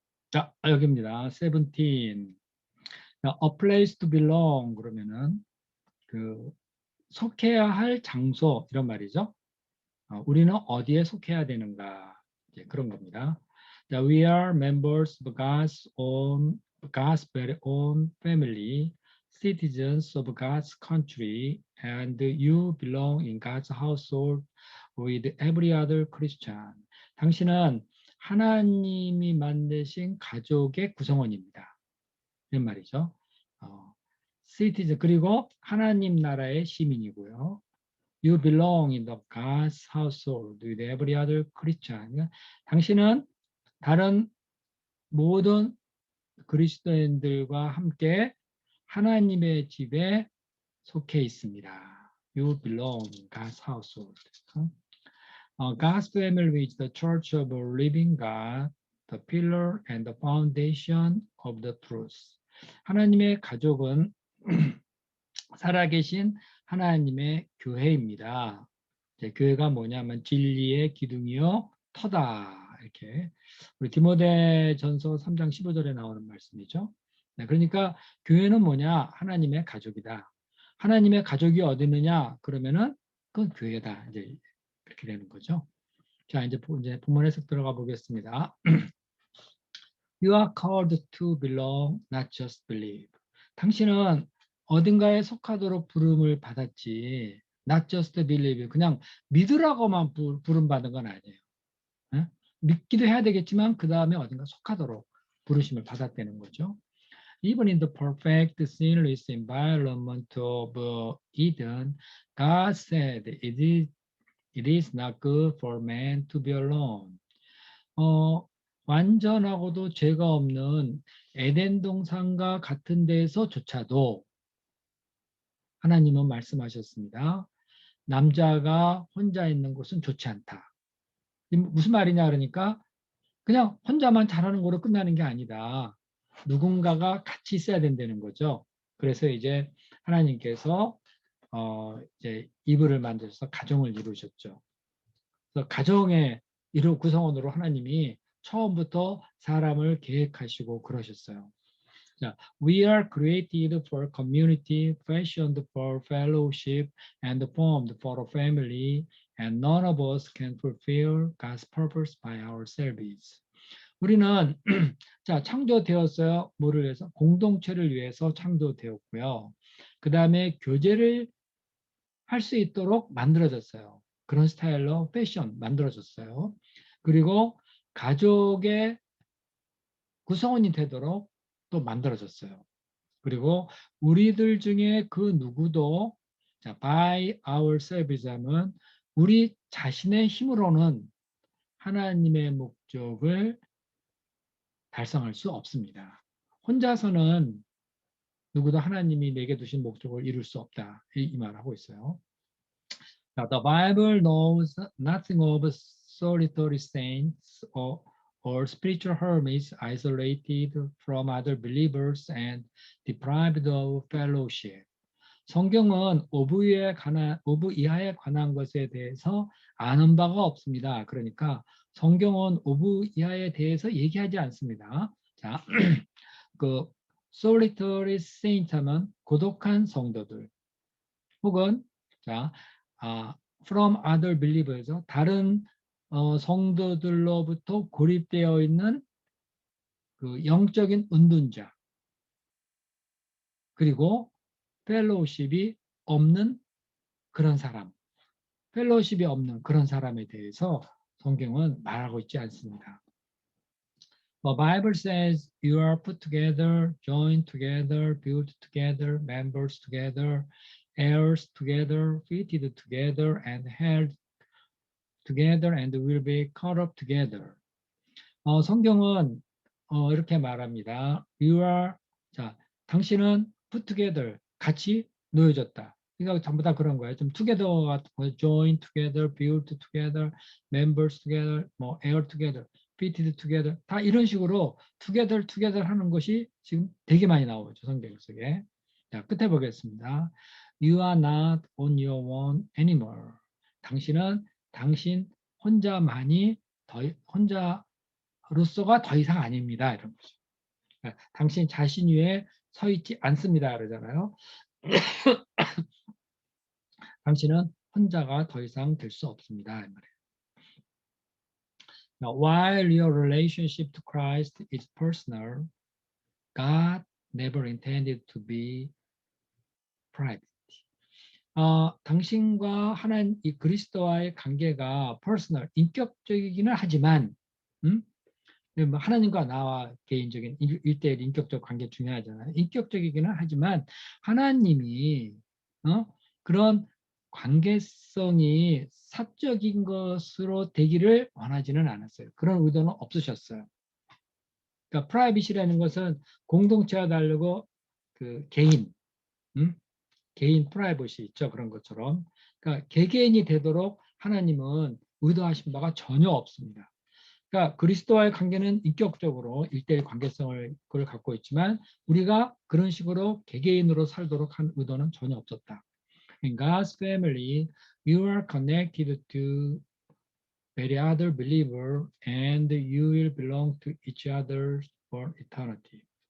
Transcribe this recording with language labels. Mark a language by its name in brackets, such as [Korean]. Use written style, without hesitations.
[Korean] 자, 여기입니다. 17. 자, [English] A place to belong [Korean] 그러면은 그 속해야 할 장소 이런 말이죠. 우리는 어디에 속해야 되는가 이제 그런 겁니다. [English] 자, we are members of God's very own family, citizens of God's country, and you belong in God's household with every other Christian. [Korean] 당신은 하나님이 만드신 가족의 구성원입니다. 이런 말이죠. citizen 그리고 하나님 나라의 시민이고요. [English] You belong in the God's household with every other Christian. [Korean] 당신은 다른 모든 그리스도인들과 함께 하나님의 집에 속해 있습니다. [English] You belong in God's household. God's family is the church of a living God, the pillar and the foundation of the truth. [Korean] 하나님의 가족은 살아계신 하나님의 교회입니다. 교회가 뭐냐면 진리의 기둥이요 터다 이렇게 우리 디모데전서 3장 15절에 나오는 말씀이죠. 네, 그러니까 교회는 뭐냐 하나님의 가족이다. 하나님의 가족이 어디 있느냐 그러면은 그건 교회다. 이제 그렇게 되는 거죠. 자 이제 본문 해석 들어가 보겠습니다. [English] You are called to belong, not just believe. [Korean] 당신은 어딘가에 속하도록 부름을 받았지. [English] Not just believe. [Korean] 그냥 믿으라고만 부름받은 건 아니에요. 예? 믿기도 해야 되겠지만 그 다음에 어딘가 속하도록 부르심을 받았다는 거죠. [English] Even in the perfect sinless environment of Eden, God said it is not good for man to be alone. [Korean] 완전하고도 죄가 없는 에덴 동산과 같은 데에서조차도 하나님은 말씀하셨습니다. 남자가 혼자 있는 곳은 좋지 않다. 무슨 말이냐 그러니까 그냥 혼자만 잘하는 거로 끝나는 게 아니다. 누군가가 같이 있어야 된다는 거죠. 그래서 이제 하나님께서 이제 이불을 만드셔서 가정을 이루셨죠. 그래서 가정의 구성원으로 하나님이 처음부터 사람을 계획하시고 그러셨어요. [English] 자, we are created for community, fashioned for fellowship, and formed for a family, and none of us can fulfill God's purpose by ourselves. [Korean] 우리는 자 창조되었어요. 뭐를 위해서? 공동체를 위해서 창조되었고요. 그 다음에 교제를 할 수 있도록 만들어졌어요. 그런 스타일로 패션 만들어졌어요. 그리고 가족의 구성원이 되도록 또 만들어졌어요. 그리고 우리들 중에 그 누구도 자, [English] by ourselves [Korean] 하면 우리 자신의 힘으로는 하나님의 목적을 달성할 수 없습니다. 혼자서는 누구도 하나님이 내게 두신 목적을 이룰 수 없다. 이 말을 하고 있어요. Now, the Bible knows nothing of solitary saints or spiritual hermits isolated from other believers and deprived of fellowship. 성경은 오브 이하에 관한 것에 대해서 아는 바가 없습니다. 그러니까 성경은 오브 이하에 대해서 얘기하지 않습니다. 자, 그 [English] solitary saint [Korean] 하면 고독한 성도들 혹은 자, [English] from other believers [Korean] 다른 성도들로부터 고립되어 있는 그 영적인 은둔자 그리고 펠로우십이 없는 그런 사람, 펠로우십이 없는 그런 사람에 대해서 성경은 말하고 있지 않습니다. [English] The Bible says you are put together, joined together, built together, members together, heirs together, fitted together, and held together, and will be caught up together. [Korean] 성경은 이렇게 말합니다. [English] You are, [Korean] 자, 당신은 [English] put together, [Korean] 같이 놓여졌다. 이거 전부 다 그런 거예요. 좀 together 같은 거, [English] join together, build together, members together, [Korean] 뭐 [English] air together, fitted together, [Korean] 다 이런 식으로 together 하는 것이 지금 되게 많이 나오죠, 성경 속에. 자, 끝에 보겠습니다. [English] You are not on your own anymore. [Korean] 당신은 당신 혼자만이 혼자로서가 더 이상 아닙니다. 이런 거죠. 당신 자신 위에 서 있지 않습니다. 그러잖아요. 당신은 혼자가 더 이상 될 수 없습니다. 이 말이에요. [English] Now, while your relationship to Christ is personal, God never intended to be private. [Korean] 당신과 하나님 이 그리스도와의 관계가 personal, 인격적이기는 하지만, 하나님과 나와 개인적인 1대1 인격적 관계 중요하잖아요. 인격적이기는 하지만 하나님이 그런 관계성이 사적인 것으로 되기를 원하지는 않았어요. 그런 의도는 없으셨어요. 그러니까 프라이빗이라는 것은 공동체와 다르고 그 개인, 개인 프라이빗이 있죠. 그런 것처럼. 그러니까 개개인이 되도록 하나님은 의도하신 바가 전혀 없습니다. 그러니까 그리스도와의 관계는 인격적으로 1대1 관계성을 그걸 갖고 있지만 우리가 그런 식으로 개개인으로 살도록 한 의도는 전혀 없었다. [English] In God's family, you are connected to every other believer and you will belong to each other for eternity.